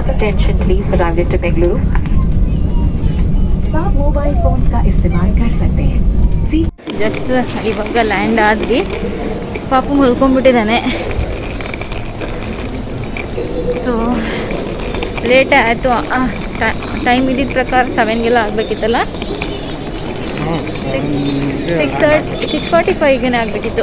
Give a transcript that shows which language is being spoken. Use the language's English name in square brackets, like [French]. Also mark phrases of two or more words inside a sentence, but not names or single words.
[English] Attention please, arrived to Bengaluru. [Hindi] आप [English] mobile phones [Hindi] का इस्तेमाल कर सकते हैं. [Kannada] ಜಸ್ಟ್ ಇವಾಗ ಲ್ಯಾಂಡ್ ಆದ್ವಿ. ಪಾಪು ಮಲ್ಕೊಂಡ್ಬಿಟ್ಟಿದ್ದಾನೆ. [English] so late [Kannada] ಆಯಿತು. ಟೈಮ್ ಇದ್ದಿದ್ದ ಪ್ರಕಾರ 7ಗೆಲ್ಲ ಆಗಬೇಕಿತ್ತಲ್ಲ. 6:45ಗೆ ಆಗಬೇಕಿತ್ತು.